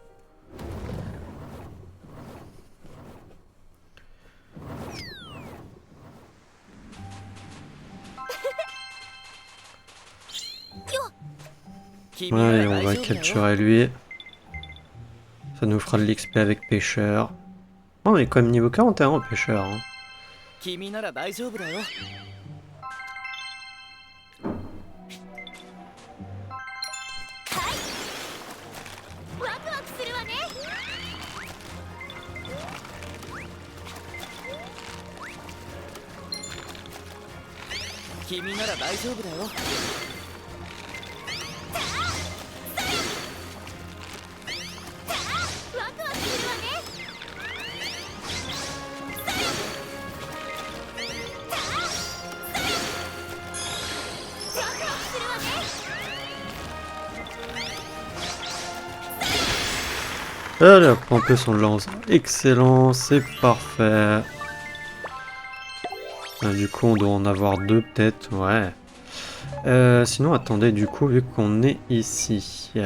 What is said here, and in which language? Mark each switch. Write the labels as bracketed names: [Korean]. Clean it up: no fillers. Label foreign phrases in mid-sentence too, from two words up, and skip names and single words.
[French] Allez, on va capturer lui. Ça nous fera de l'XP avec pêcheur. Oh, on est quand même niveau 41 au pêcheur. Hein. [Japanese] ワクワクするわね。君なら大丈夫だよ。ワクワクするわね。ワクワクするわね。 [French] Allez, hop, en plus on le lance. Excellent, c'est parfait. Du coup, on doit en avoir deux peut-être, ouais. Sinon, attendez, du coup, vu qu'on est ici...